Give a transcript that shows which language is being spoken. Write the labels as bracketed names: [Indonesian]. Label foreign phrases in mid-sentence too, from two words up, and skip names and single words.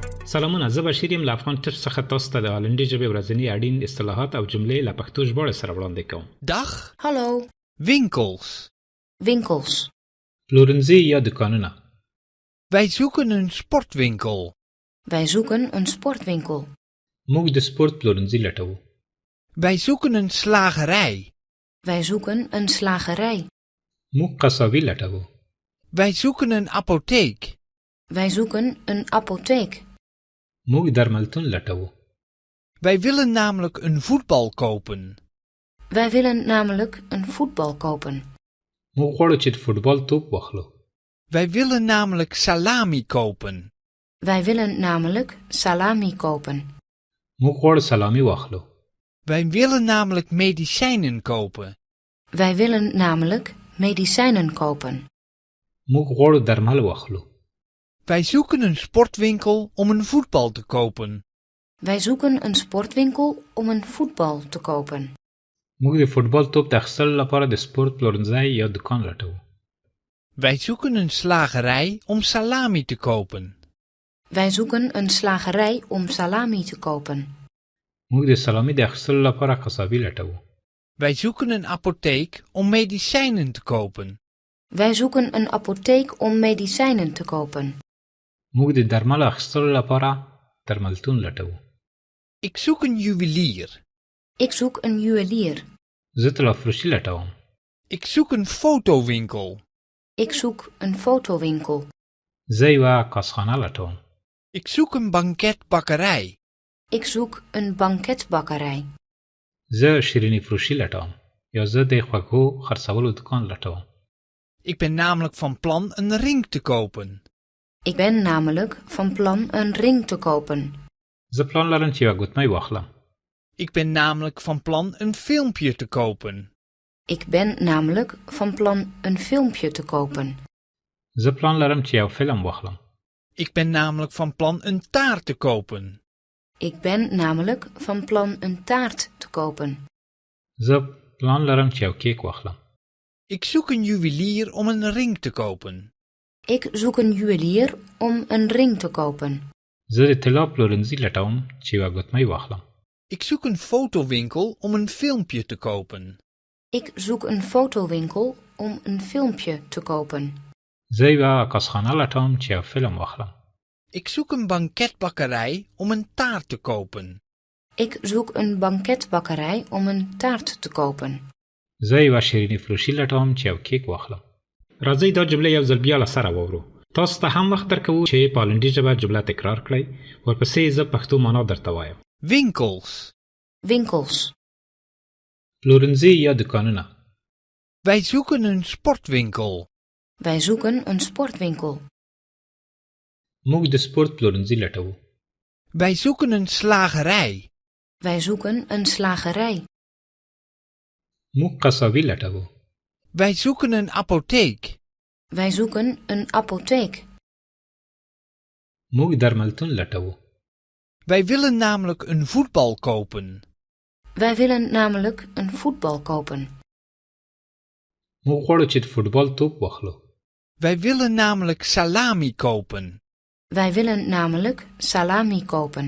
[Pashto] سلامونه، زه بشیر یم له افغان ټپ څخه تاسو ته د هالندي ژبې ورځني اړین اصطلاحات او جملې له پښتو ژباړې سره وړاندې کوم. [Dutch] Dag. Hallo. Winkels. Winkels. [Pashto] پلورنځي یا دکانونه. [Dutch] Wij zoeken een sportwinkel. Wij zoeken een sportwinkel. [Pashto] موږ د سپورت پلورنځي لټوو. [Dutch] Wij zoeken een slagerij. Wij zoeken een slagerij. [Pashto] موږ قصابي لټوو. [Dutch] Wij zoeken een apotheek. Wij zoeken een apotheek. [Pashto] موږ درملتون لټوو. [Dutch] Wij willen namelijk een voetbal kopen. Wij willen namelijk een voetbal kopen. [Pashto] موږ غواړو چې د فوټبال توپ واخلو. [Dutch] Wij willen namelijk salami kopen. Wij willen namelijk salami kopen. [Pashto] موږ غواړو سلامي واخلو. [Dutch] Wij willen namelijk medicijnen kopen. Wij willen namelijk medicijnen kopen. [Pashto] موږ غواړو درمل واخلو. [Dutch] Wij zoeken een sportwinkel om een voetbal te kopen. Wij zoeken een sportwinkel om een voetbal te kopen. [Pashto] موږ د فوټبال توپ د اخیستلو لپاره د سپورت پلورنځي یا دکان لټوو. [Dutch] Wij zoeken een slagerij om salami te kopen. Wij zoeken een slagerij om salami te kopen. [Pashto] موږ د سلامي د اخیستلو لپاره قصابي لټوو. [Dutch] Wij zoeken een apotheek om medicijnen te kopen. Wij zoeken een apotheek om medicijnen te kopen. [Pashto] موږ د درملو اخیستلو لپاره درملتون لټوو. [Dutch] Ik zoek een juwelier. Ik zoek een juwelier. [Pashto] زه طلافروشي لټوم. [Dutch] Ik zoek een fotowinkel. Ik zoek een fotowinkel. [Pashto] زه یوه کاسخانه لټوم. [Dutch] Ik zoek een banketbakkerij. Ik zoek een banketbakkerij. [Pashto] زه شیریني فروشي لټوم. یا زه د خوږو خرڅولو دکان لټوم. [Dutch] Ik ben namelijk van plan een ring te kopen. Ik ben namelijk van plan een ring te kopen. [Pashto] زه پلان لرم چې یوه ګوتمۍ واخلم. [Dutch] Ik ben namelijk van plan een filmpje te kopen. Ik ben namelijk van plan een filmpje te kopen. [Pashto] زه پلان لرم چې یو فلم واخلم. [Dutch] Ik ben namelijk van plan een taart te kopen. Ik ben namelijk van plan een taart te kopen. [Pashto] زه پلان لرم چې یو کیک واخلم. [Dutch] Ik zoek een juwelier om een ring te kopen. Ik zoek een juwelier om een ring te kopen. [Pashto] زه د طلا پلورنځي لټوم چې یوه ګوتمۍ واخلم. [Dutch] Ik zoek een fotowinkel om een filmpje te kopen. Ik zoek een fotowinkel om een filmpje te kopen. [Pashto] زه یوه کاسخانه لټوم چې یو فلم واخلم. [Dutch] Ik zoek een banketbakkerij om een taart te kopen. Ik zoek een banketbakkerij om een taart te kopen. [Pashto] زه یوه شیریني فروشي لټوم چې یو کیک واخلم. راځئ دا جملې یو ځل بیا له سره واورو. تاسو ته هم وخت درکوو چې په هالندي ژبه جمله تکرار کړئ. ورپسې زه پښتو معنا درته وایم. [Dutch] Winkels. Winkels. [Pashto] پلورنځي یا دکانونه. [Dutch] Wij zoeken een sportwinkel. Wij zoeken een sportwinkel. [Pashto] موږ د سپورت پلورنځي لټوو. [Dutch] Wij zoeken een slagerij. Wij zoeken een slagerij. [Pashto] موږ قصابي لټوو. [Dutch] Wij zoeken een apotheek. Wij zoeken een apotheek. [Pashto] موږ درملتون لټوو. [Dutch] Wij willen namelijk een voetbal kopen. Wij willen namelijk een voetbal kopen. [Pashto] موږ غواړو چې د فوټبال توپ واخلو. [Dutch] Wij willen namelijk salami kopen. Wij willen namelijk salami kopen.